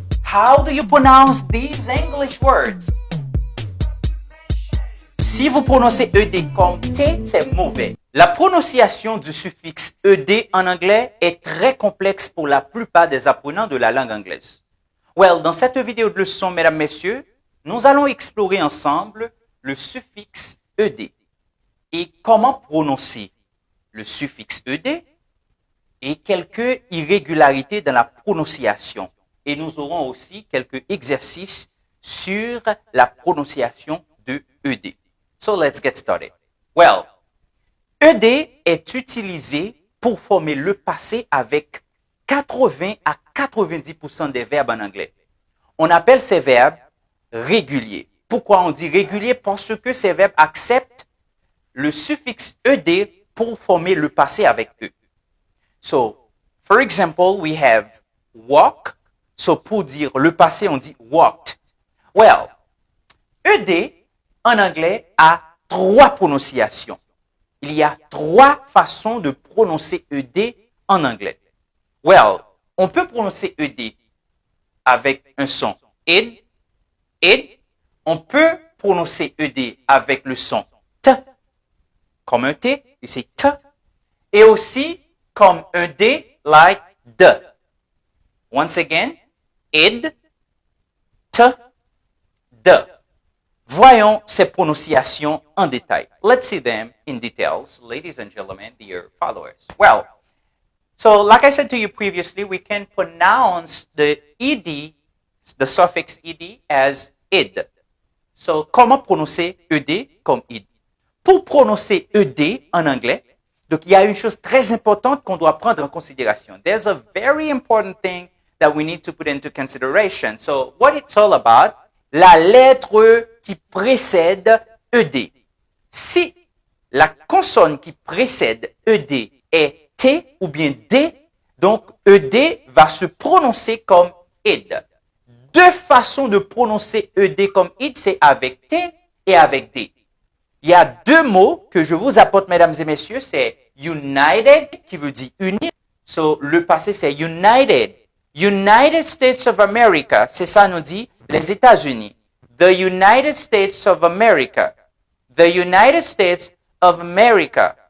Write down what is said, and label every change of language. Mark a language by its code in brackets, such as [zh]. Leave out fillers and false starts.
[en] How do you pronounce these English words? [fr] Si vous prononcez ED comme T, c'est mauvais. La prononciation du suffixe ED en anglais est très complexe pour la plupart des apprenants de la langue anglaise. Well, dans cette vidéo de leçon, mesdames, messieurs, nous allons explorer ensemble le suffixe ED et comment prononcer le suffixe ED et quelques irrégularités dans la prononciation. Et nous aurons aussi quelques exercices sur la prononciation de ED. [en] So let's get started. [fr] Well, ED est utilisé pour former le passé avec 80 à 90% des verbes en anglais. On appelle ces verbes réguliers. Pourquoi on dit régulier? Parce que ces verbes acceptent le suffixe ED pour former le passé avec eux. [en] So, for example, we have walk. [fr] So, pour dire le passé, on dit walked. Well, ED en anglais a 3 prononciations. Il y a 3 façons de prononcer ED en anglais. Well, on peut prononcer ED avec un son id, id. On peut prononcer ED avec le son t, comme un T, c'est t. Et aussi comme un D, [en] like D. Once again, [fr] id, t, D. Voyons ces prononciations en détail. [en] Let's see them in details, ladies and gentlemen, dear followers. Well, so like I said to you previously, we can pronounce the ed, the suffix ed, as id. [fr] So, comment prononcer ed comme id? Pour prononcer ed en anglais, donc il y a une chose très importante qu'on doit prendre en considération. [en] There's a very important thing that we need to put into consideration. So, what it's all about, la lettre qui précède ED. [fr] Si la consonne qui précède ED est T ou bien D, donc ED va se prononcer comme id. 2 façons de prononcer ED comme id, c'est avec T et avec D. Il y a 2 mots que je vous apporte, mesdames et messieurs, c'est united, qui veut dire uni. So, le passé, c'est united. United States of America, c'est ça, nous dit les États-Unis. [en] The United States of America. The United States of America.